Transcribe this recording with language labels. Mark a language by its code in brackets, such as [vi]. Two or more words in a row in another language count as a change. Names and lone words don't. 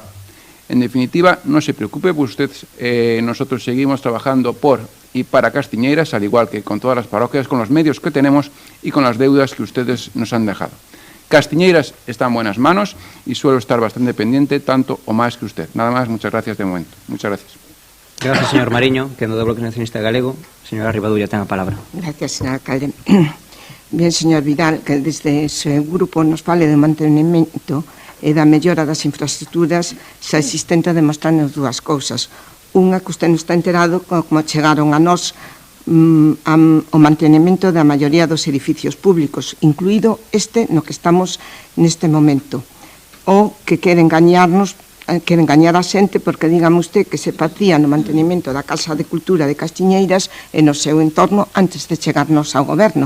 [es] En definitiva, no se preocupe, pues usted, nosotros seguimos trabajando por y para Castiñeiras, al igual que con todas las parroquias, con los medios que tenemos y con las deudas que ustedes nos han dejado. Castiñeiras está en buenas manos y suelo estar bastante pendiente, tanto o más que usted. Nada más, muchas gracias de momento. Muchas gracias. Gracias, señor Mariño, [gl] que do Bloque Nacionalista Galego. Señora Rivadulla, ten a palabra. [es] Gracias, señor alcalde. [gl] Bien, señor Vidal, que desde ese grupo nos fale do mantenimento e da mellora das infraestructuras xa existente, demostrarnos dúas cousas. Unha, que usted non está enterado como chegaron a nós o mantenimento da maioría dos edificios públicos, incluído este no que estamos neste momento, o que queren engañar a xente porque digan usted que se facía no mantenimento da Casa de Cultura de Castiñeiras e no seu entorno antes de chegarnos ao goberno.